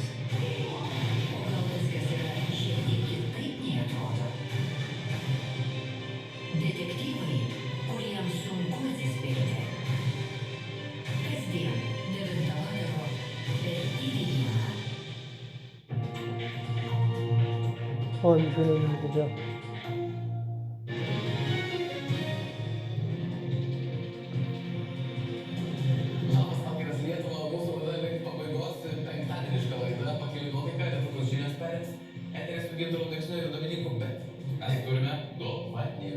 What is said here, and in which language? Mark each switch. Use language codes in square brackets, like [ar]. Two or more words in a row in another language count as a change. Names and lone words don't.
[lt] O gal viskas yra šiek tiek kitaip nei atrodo? Detektyvai, kuriems sunku atsispirti. Kasdien 9 vakaro per TV1. O, [ru] ничего не видел. [lt] Labas vakaras Lietuva, mūsų laida link pabaigos, penktadieniška laida, pakeliui nuotaika, netrukus žinias perims. Eteris su Gintaru Deksniu ir Dominiku, bet mes turime dovanėlių.